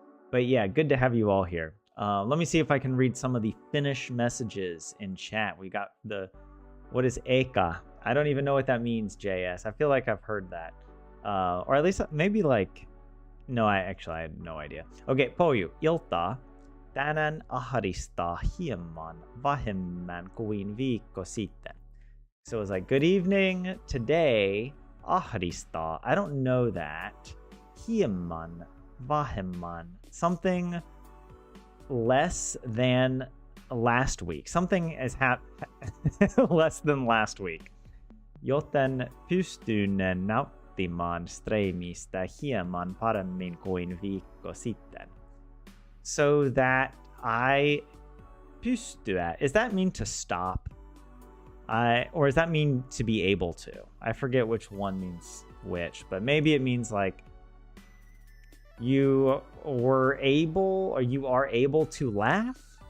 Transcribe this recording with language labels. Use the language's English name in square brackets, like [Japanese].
[English] But yeah, good to have you all here. Let me see if I can read some of the Finnish messages in chat. We got what is Eka? I don't even know what that means, JS. I feel like I've heard that, or at least maybe no, I had no idea. [Finnish] Okay, Poju, ilta. Tänään ahdistaa hieman vähemmän kuin viikko sitten. [English] So it was like, good evening. Today, ahdistaa. I don't know that. [Finnish] Hieman, vähemmän. [English] Something less than last week. Something is less than last week. [Finnish] Joten pystyn nauttimaan streamistä hieman paremmin kuin viikko sitten. [English] So that I pystyä, does that mean to stop? Or does that mean to be able to? I forget which one means which, but maybe it means like you were able, or you are able to laugh?